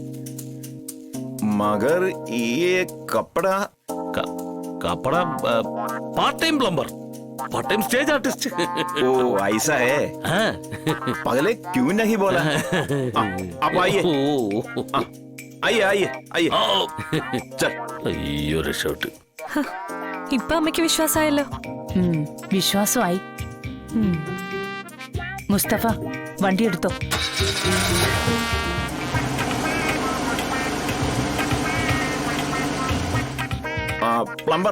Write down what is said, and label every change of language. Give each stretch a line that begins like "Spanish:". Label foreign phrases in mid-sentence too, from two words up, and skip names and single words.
Hindi: मगर ये कपड़ा
English: कपड़ा part time plumber, part time stage artist.
Hindi: ओ ऐसा है. हाँ. पहले क्यों नहीं बोला? आप आइए आइए आइए आइए. चल.
Malayalam: അയ്യോ രക്ഷോട്ട്. ഇപ്പൊ അമ്മയ്ക്ക് വിശ്വാസമായല്ലോ. വിശ്വാസമായി. മുസ്തഫ, വണ്ടി എടുത്തോ. പ്ലംബർ.